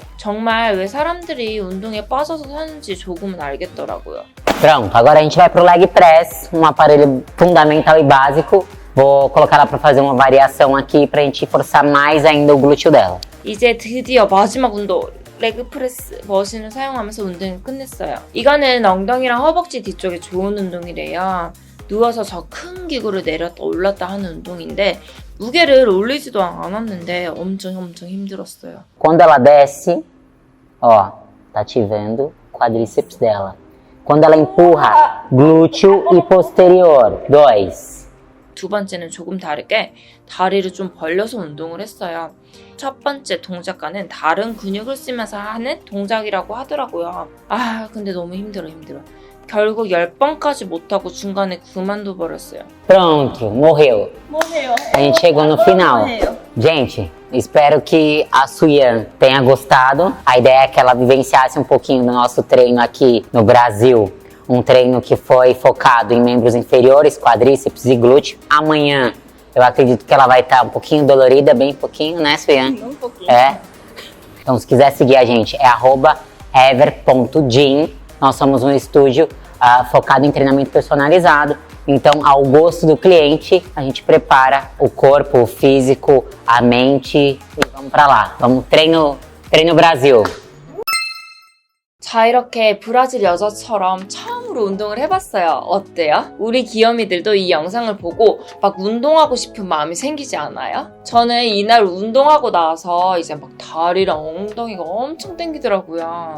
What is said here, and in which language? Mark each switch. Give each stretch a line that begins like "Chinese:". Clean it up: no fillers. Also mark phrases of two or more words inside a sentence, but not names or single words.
Korean: 정말 왜 사람들이 운동에 빠져서 사는지 조금은 알겠더라고요.
Portuguese: Pronto, agora a gente vai pro leg press, um aparelho fundamental e básico. Vou colocar ela pra fazer uma variação aqui pra gente forçar mais ainda o glúteo dela.
Korean: 이제 드디어 마지막 운동 레그 프레스 머신을 사용하면서 운동을 끝냈어요. 이거는 엉덩이랑 허벅지 뒤쪽에 좋은 운동이래요. 누워서 저 큰 기구를 내렸다 올랐다 하는 운동인데 무게를 올리지도 않았는데 엄청 힘들었어요.
Portuguese: Quando ela desce, ó, tá ativando o quadríceps dela. Quando ela empurra, glúteo e posterior, 2.
Korean: 두 번째는 조금 다르게 다리를 좀 벌려서 운동을 했어요. 첫 번째 동작과는 다른 근육을 쓰면서 하는 동작이라고 하더라고요. 아 근데 너무 힘들어. 결국 10번까지 못하고 중간에 그만둬 버렸어요.
Portuguese: Pronto, morreu.
Korean: 뭐해요?
Portuguese: A gente chegou no final. Gente, espero que a Suyan tenha gostado. A ideia é que ela vivenciasse um pouquinho do nosso treino aqui no Brasil. Um treino que foi focado em membros inferiores, quadríceps e glúteo. Amanhã, eu acredito que ela vai estar um pouquinho dolorida, bem pouquinho, né, Suyan? Um pouquinho. É. Então, se quiser seguir a gente, é @ever.gym. Nós somos um estúdio focado em treinamento personalizado. Então, ao gosto do cliente, a gente prepara o corpo, o físico, a mente e vamos pra lá. Vamos treino Brasil.
Korean: 자 이렇게 브라질 여자처럼 처음으로 운동을 해봤어요. 어때요? 우리 귀요미들도 이 영상을 보고 막 운동하고 싶은 마음이 생기지 않아요? 저는 이날 운동하고 나서 이제 막 다리랑 엉덩이가 엄청 땡기더라고요.